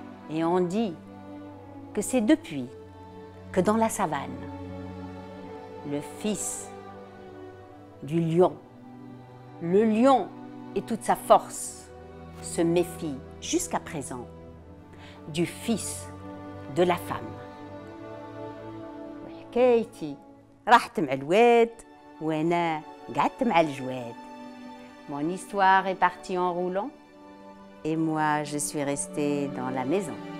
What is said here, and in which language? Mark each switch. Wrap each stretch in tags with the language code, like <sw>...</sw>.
<fr>Et on dit que c'est depuis que dans la savane, le fils du lion, le lion et toute sa force se méfient jusqu'à présent du fils de la femme.</fr> <ar>وحكايتي راحت مع الواد وانا قعدت مع الجواد.</ar> <fr>Mon histoire est partie en roulant et moi je suis restée dans la maison.</fr>